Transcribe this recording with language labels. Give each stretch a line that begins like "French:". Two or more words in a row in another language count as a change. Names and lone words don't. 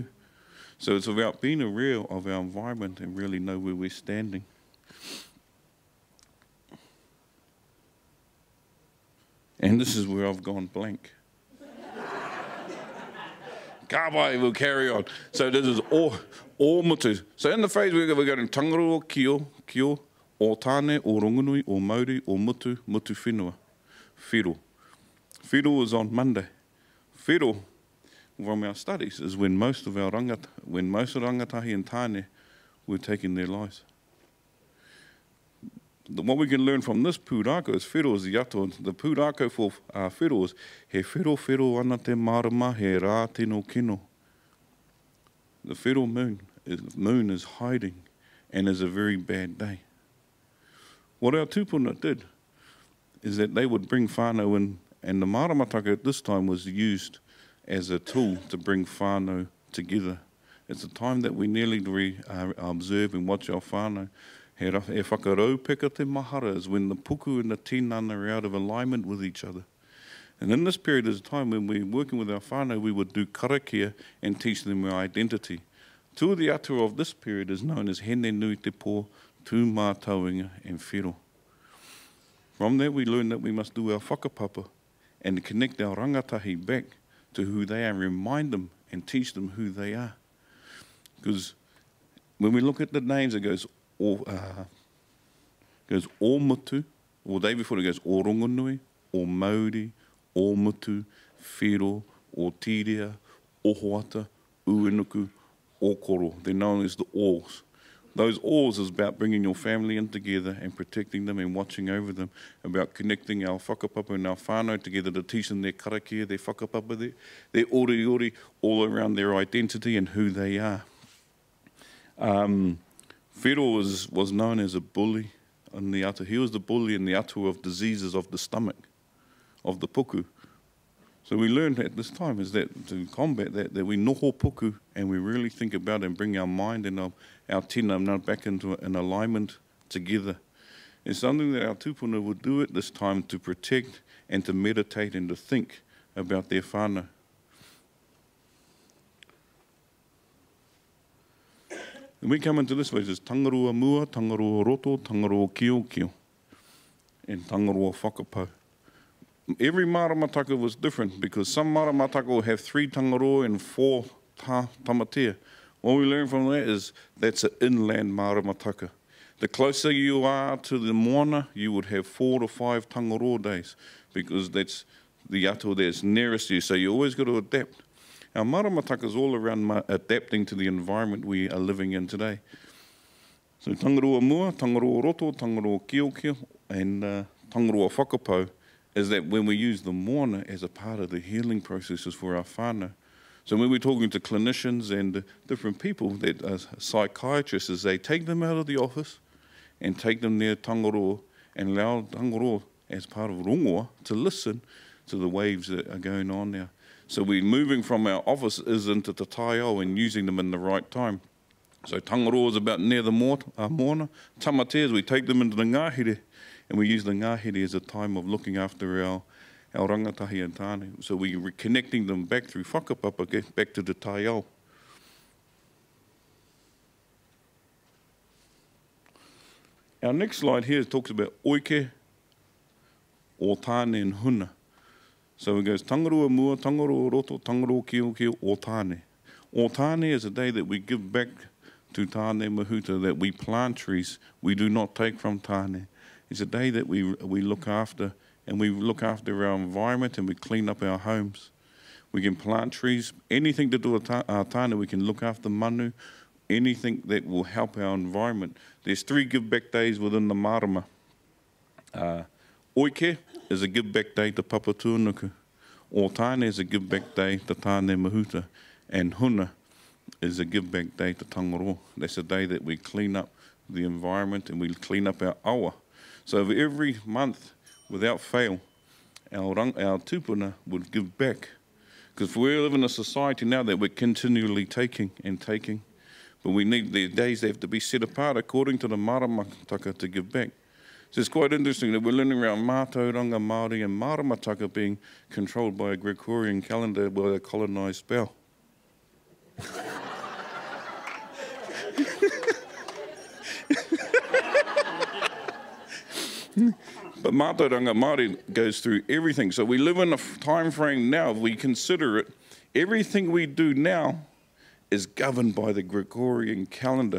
English: So it's about being aware of our environment and really know where we're standing. And this is where I've gone blank. Kawaii, we'll carry on. So this is
Māori: o mutu.
English: So in the phrase we're going
Māori: tangaroa, kio, o tāne, o rongonui, o mauri, o mutu, mutu whenua.
English: Whiro. Whiro is on Monday. Whiro, from our studies, is when most of rangatahi and tāne were taking their lives. What we can learn from this pūrākau is whiro is the ato. The pūrākau for whiro is
Māori: he whiro ana te marama, he rā tino kino.
English: The whiro moon is hiding and is a very bad day. What our tūpuna did is that they would bring whānau in, and the maramataka at this time was used as a tool to bring whānau together. It's a time that we nearly observe and watch our whānau.
Māori: He whakarau peka te mahara
English: is when the puku and the tinana are out of alignment with each other. And in this period is a time when we're working with our whānau, we would do karakia and teach them our identity. Two of the atua of this period is known as
Māori: hene nui te pō, tū mātauinga
English: and whiro. From that we learn that we must do our whakapapa and connect our rangatahi back to who they are, remind them and teach them who they are. Because when we look at the names, it goes
Māori: o mutu,
English: or the day before it goes
Māori: o rongonui, o mauri, o mutu, whiro, o tiria, o hoata, uenuku, o koro.
English: They're known as the ors. Those ors is about bringing your family in together and protecting them and watching over them, about connecting our whakapapa and our whānau together to teach them their karakia, their whakapapa, their ori, all around their identity and who they are. Whiro was known as a bully in the atu. He was the bully in the atu of diseases of the stomach, of the puku. So we learned at this time is that to combat that we
Māori: noho puku
English: and we really think about and bring our mind and our tina now back into an alignment together. It's something that our tūpuna would do at this time to protect and to meditate and to think about their whānau. And we come into this way, there's
Māori: tangaroa mua, tangaroa roto, tangaroa kio, and tangaroa whakapau.
English: Every maramataka was different because some maramataka will have 3 tangaroa and 4 tamatea. What we learn from that is that's an inland maramataka. The closer you are to the moana, you would have 4 to 5 tangaroa days because that's the ato that's nearest to you. So you always got to adapt. Our maramataka is all around adapting to the environment we are living in today. So
Māori: tangaroa mua, tangaroa roto, tangaroa kio,
English: and
Māori: tangaroa whakapau
English: is that when we use the moana as a part of the healing processes for our whānau. So when we're talking to clinicians and different people, that are psychiatrists, is they take them out of the office and take them near tangaroa and allow tangaroa as part of rongoa to listen to the waves that are going on now. So we're moving from our offices into
Māori: te taiao
English: and using them in the right time. So tangaroa is about near the moana. Tamatea is we take them into the ngahere and we use the ngahere as a time of looking after our rangatahi and tāne. So we're reconnecting them back through whakapapa, back to the taiao. Our next slide here talks about oike,
Māori: o tāne
English: and huna. So it goes
Māori: tangaroa mua, tangaroa roto, tangaroa kio, o tāne. O tāne
English: is a day that we give back to
Māori: tāne mahuta,
English: that we plant trees we do not take from tāne. It's a day that we look after, and we look after our environment and we clean up our homes. We can plant trees, anything to do with tāne, we can look after manu, anything that will help our environment. There's 3 give back days within the marama. Oike is a give back day to Papa Tuanuku.
Māori: O tāne
English: is a give back day to
Māori: tāne mahuta.
English: And huna is a give back day to tangaroa. That's a day that we clean up the environment and we clean up our awa. So every month, without fail, our tupuna would give back. Because we live in a society now that we're continually taking and taking, but we need the days that have to be set apart according to the maramataka to give back. So it's quite interesting that we're learning around
Māori: mātauranga Māori
English: and maramataka being controlled by a Gregorian calendar by a colonised spell. But
Māori: mātauranga Māori
English: goes through everything. So we live in a time frame now, if we consider it, everything we do now is governed by the Gregorian calendar.